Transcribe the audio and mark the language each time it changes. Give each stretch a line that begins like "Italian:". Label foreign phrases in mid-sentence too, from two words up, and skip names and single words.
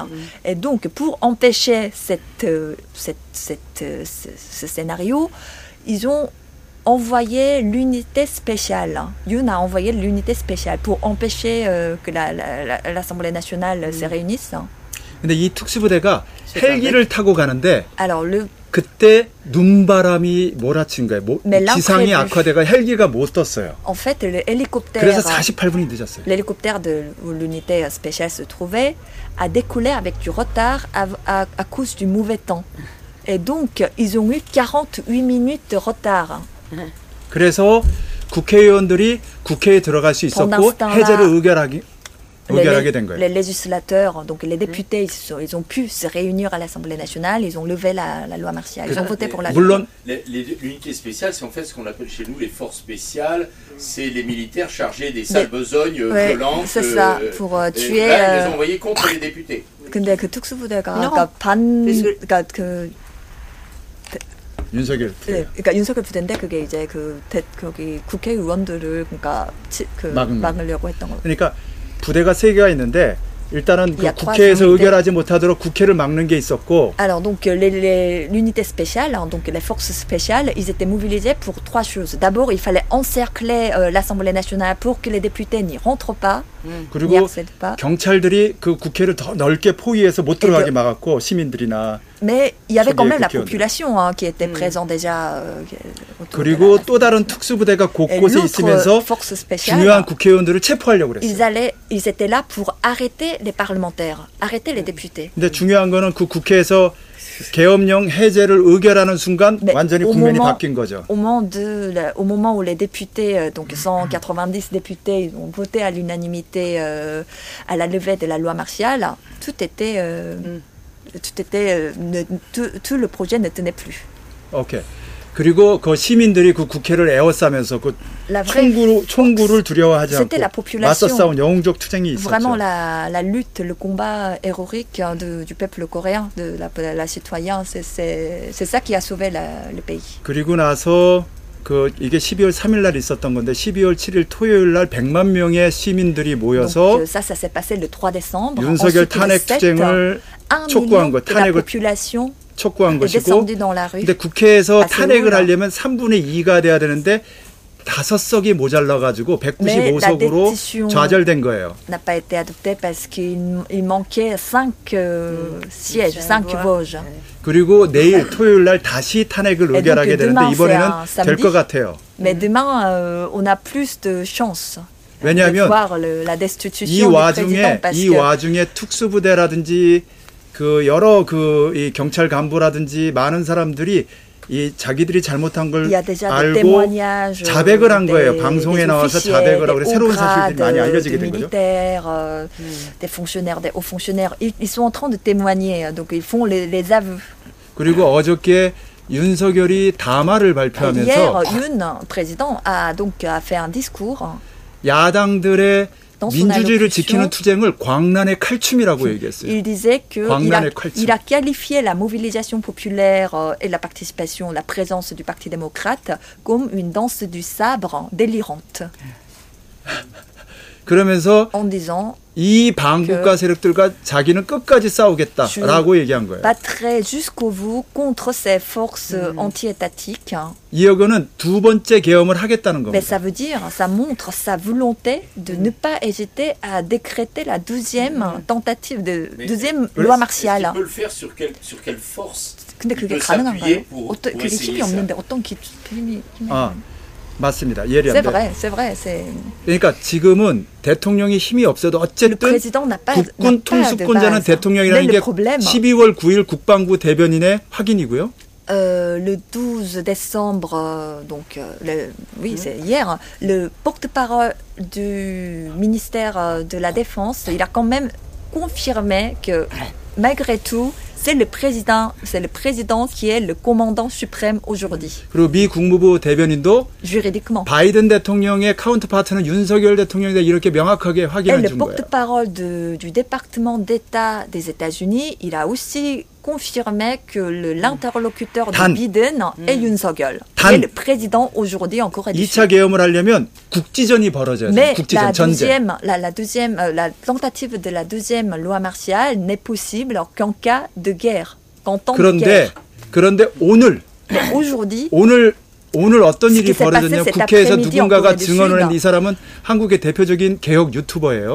French: Et donc, pour empêcher ce scénario, ils ont envoyé l'unité spéciale. Yoon a envoyé l'unité spéciale pour empêcher que l'Assemblée nationale se réunisse.
Korean: 근데 이 특수부대가 헬기를 타고 가는데
French: Alors,
Korean: 그때 눈바람이 몰아친 거예요. 지상이 악화돼가 헬기가 못 떴어요.
French: En fait, l'hélicoptère.
Korean: 그래서 48분이 늦었어요.
French: L'hélicoptère où l'unité spéciale se trouvait a décollé avec du retard à cause du mauvais temps. Et donc, ils ont eu 48 minutes de retard.
Korean: 그래서 국회의원들이 국회에 들어갈 수 있었고 해제를 의결하게 된 거예요.
French: Les législateurs, donc les députés, ils ont pu se réunir à l'Assemblée nationale, ils ont levé la loi martiale, ils ont voté pour la loi. L'unité spéciale, c'est en fait ce qu'on appelle chez nous les forces spéciales, c'est les militaires chargés des sales besognes violentes. C'est ça, pour tuer. Là, ils les ont envoyés contre les députés.
Korean: 근데 그 특수부대가 윤석열 부대. 네, 그러니까 윤석열 부대인데 그게 이제 거기 국회의원들을 막으려고 했던 거. 그러니까 부대가 3개가 있는데 일단은 그 국회에서 의결하지 못하도록 국회를 막는 게 있었고.
French: Alors donc l'unité spéciale, donc les forces spéciales, ils étaient mobilisés pour 3 choses. D'abord, il fallait encercler l'Assemblée nationale pour que les députés n'y rentrent pas. n'y
Korean: 그리고
French: accèdent pas.
Korean: 경찰들이 그 국회를 더 넓게 포위해서 못 들어가게 막았고 시민들이나
French: Mais il y avait quand
Korean: 저기
French: même la
Korean: 국회의원들.
French: population qui était présente déjà. Autour de
Korean: 그리고
French: la-
Korean: 또 다른 특수부대가
French: Et
Korean: 곳곳에
French: l'autre
Korean: 있으면서
French: force spéciale,
Korean: 중요한 국회의원들을 체포하려고 그랬어요.
French: ils étaient là pour arrêter les parlementaires, arrêter les députés.
Korean: 근데 중요한 거는 그 국회에서 계엄령 해제를 의결하는 순간
French: Mais
Korean: 완전히
French: au
Korean: 국면이
French: moment-
Korean: 바뀐 거죠.
French: Au moment où les députés, donc 190 députés, ils ont voté à l'unanimité à la levée de la loi martiale, tout le projet ne tenait plus.
Korean: 오케이. 그리고 그 시민들이 그 국회를 에워싸면서 그
French: La vraie
Korean: 총구를 두려워하지 않고
French: C'était la population.
Korean: 맞서 싸운 영웅적 투쟁이 있었죠.
French: Vraiment la lutte, le combat héroïque du peuple coréen, de la citoyen, c'est ça qui a sauvé le pays.
Korean: 그리고 나서 그 이게 12월 3일 날 있었던 건데 12월 7일 토요일 날 100만 명의 시민들이 모여서
French: Donc ça s'est passé le 3 décembre.
Korean: 윤석열
French: Ensuite, le
Korean: 탄핵
French: 7,
Korean: 투쟁을
French: 1
Korean: 촉구한 거,
French: million de la
Korean: 탄핵을
French: population
Korean: 촉구한
French: est
Korean: 것이고
French: descendu dans la rue.
Korean: 근데 국회에서 아, 탄핵을 세우나. 하려면 3분의 2가 돼야 되는데 5석이 모자라 가지고
French: Mais la
Korean: 195석으로
French: décision
Korean: 좌절된 거예요.
French: n'a pas été adoptée parce qu'il manquait 5 sièges, 5 Vosges.
Korean: 그리고 내일 토요일 날 다시 탄핵을
French: donc,
Korean: 의결하게 되는데
French: demain,
Korean: 이번에는
French: c'est un
Korean: 될
French: samedi.
Korean: 것 같아요.
French: Mais demain, on a plus de chance de
Korean: 왜냐하면
French: voir la
Korean: 이
French: destitution du président parce que
Korean: 와중에 특수부대라든지 그 여러 이 경찰 간부라든지 많은 사람들이 이 자기들이 잘못한 걸
French: il y a déjà des
Korean: 알고
French: témoignages
Korean: 자백을 한 거예요.
French: des
Korean: 방송에 나와서
French: officiers,
Korean: 자백을 하고
French: des
Korean: 새로운
French: hauts
Korean: 사실들이
French: grades,
Korean: 많이 알려지게
French: des
Korean: 된 거죠.
French: militaires, des fonctionnaires, des hauts fonctionnaires. Ils sont en train de témoigner, donc ils font les aveux.
Korean: 그리고 어저께 윤석열이 담화를
French: Hier,
Korean: 발표하면서
French: Yoon, président, a fait un discours.
Korean: 야당들의
French: Dans son
Korean: 민주주의를
French: allocution,
Korean: 지키는 투쟁을 광란의 칼춤이라고 얘기했어요.
French: Il disait qu'il
Korean: 광란의 칼춤.
French: il a qualifié la mobilisation populaire et la participation, la présence du Parti démocrate comme une danse du sabre délirante,
Korean: 그러면서
French: en disant
Korean: 이 반국가 세력들과 자기는 끝까지 싸우겠다라고 얘기한 거예요.
French: battrait jusqu'au bout contre ces forces anti-étatiques.
Korean: 이 여거는 두 번째 계엄을 하겠다는
French: Mais
Korean: 겁니다.
French: ça veut dire, ça montre sa volonté de ne pas hésiter à décréter la deuxième tentative de deuxième loi martiale. Est-ce qu'il peut le faire sur quelle force
Korean: 근데
French: il
Korean: 그게
French: peut s'appuyer
Korean: 가능한가요?
French: pour
Korean: 그게
French: essayer
Korean: 힘이
French: ça?
Korean: 없는데 어떤 힘이 아, 맞습니다.
French: C'est
Korean: 예리한데.
French: vrai, c'est vrai. C'est...
Korean: 그러니까 지금은 대통령이 힘이 없어도
French: Le
Korean: 어쨌든
French: président n'a pas
Korean: 국군
French: de
Korean: 통수권자는
French: base. Mais
Korean: 대통령이라는
French: le
Korean: 게
French: problème,
Korean: 12월 9일 국방부 대변인의 확인이고요.
French: le 12 décembre, oui, c'est hier, le porte-parole du ministère de la Défense, il a quand même confirmé que malgré tout, c'est le président qui est le commandant suprême aujourd'hui,
Korean: 그리고 미 국무부 대변인도
French: juridiquement.
Korean: 바이든 대통령의 카운터파트는 윤석열 대통령이다 이렇게 명확하게
French: Et
Korean: 확인해
French: le
Korean: 준 거예요.
French: porte-parole du département d'État des États-Unis, il a aussi confirmé que l'interlocuteur de Biden est Yoon Suk-yeol, qui est le président aujourd'hui en Corée du Sud.
Korean: 2차 계엄을 하려면 국지전이 벌어져야 돼요.
French: Mais
Korean: 국지전, 전쟁.
French: la tentative de la deuxième loi martiale n'est possible qu'en cas de guerre, qu'en temps de guerre.
Korean: 그런데 오늘 오늘 어떤 일이 벌어졌냐면 국회에서 누군가가 증언을 했는데 이 사람은 한국의 대표적인 개혁 유튜버예요.